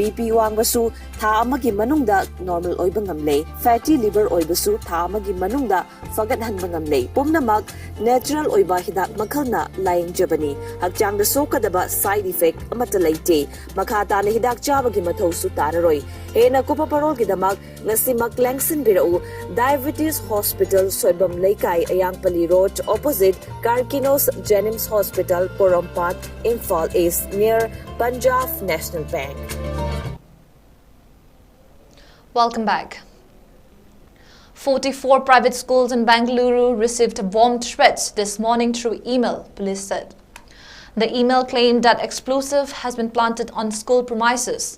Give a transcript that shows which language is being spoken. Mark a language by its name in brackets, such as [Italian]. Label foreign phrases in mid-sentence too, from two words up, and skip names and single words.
[Manipuri] BP wangbasu tha amagi manungda normal oiba ngamle [English] fatty liver [Manipuri] oibasu tha amagi manungda fagat hanba ngamle pumnamak natural oiba hidak makhalna lying jabani hakjang da sokadaba [English] side effect [Manipuri] amata laite makhata na hidak chabagi mathosu tararoi hena kupa parol gidamak ngasi maklangsin birau diabetes hospital soibam leikai ayangpali road opposite 𝐍𝐞𝐰𝐬 Hospital Porompat Imphal East near Punjab National Bank. [English] Welcome back. 44 private schools in Bengaluru received bomb threats this morning through email, police said. The email claimed that explosive has been planted on school premises.